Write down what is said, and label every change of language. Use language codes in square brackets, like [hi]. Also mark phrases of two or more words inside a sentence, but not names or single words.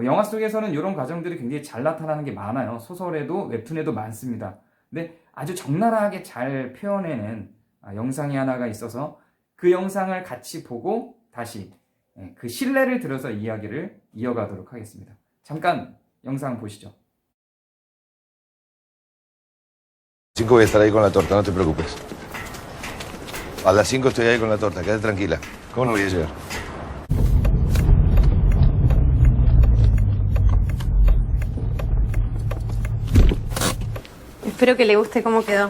[ko] 영화 속에서는 이런 과정들이 굉장히 잘 나타나는 게 많아요. 소설에도 웹툰에도 많습니다. 근데 아주 적나라하게 잘 표현해낸 영상이 하나가 있어서 그 영상을 같이 보고 다시 그 신뢰를 들어서 이야기를 이어가도록 하겠습니다. 잠깐 영상 보시죠. [es] 5 voy a estar ahí con la torta, no te preocupes. A las 5 estoy ahí con la torta, quédate tranquila. ¿Cómo no voy a llegar? Espero que le guste cómo quedó.